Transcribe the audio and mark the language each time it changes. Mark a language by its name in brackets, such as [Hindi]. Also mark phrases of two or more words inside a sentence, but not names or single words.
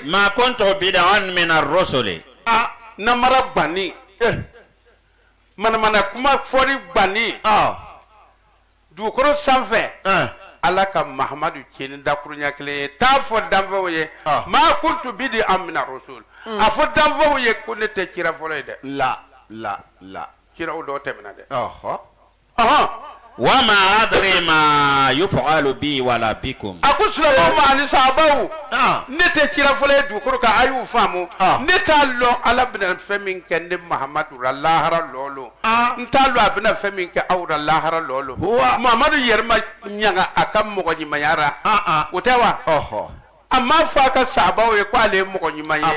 [Arabic] ما كنت بدعا من الرسل. [Bambara] namara bani mana kuma fori bani dukoro sanfɛ ala ka mahamadu kini dakurunya kelen ta fɔ danfɛnw ye [Arabic] ما كنت بدعا من الرسل [Bambara] a fɔ danfɛnw ye ko ne tɛ kira fɔlɔ ye dɛ [Arabic] La. [Bambara] kiraw dɔw tɛmɛna dɛ [Arabic] وما أدري ما يفعل بي ولا بكم. [Bambara] a ko silamɛw ma ani sahabaw ne tɛ kira fɔlɔ ye dukoro kan a y'u faamu ne t'a lɔn ala bɛna fɛn min kɛ ne mahamadu ra lahara lɔɔlo n t'a lɔn a bɛna fɛn min kɛ aw ra lahara lɔɔlo mahamadu yɛrɛ ma ɲaga a ka mɔgɔ ɲumanya ra o tɛ wa a ma fɔ a ka sahabaw ye ko ale ye mɔgɔ ɲuman ye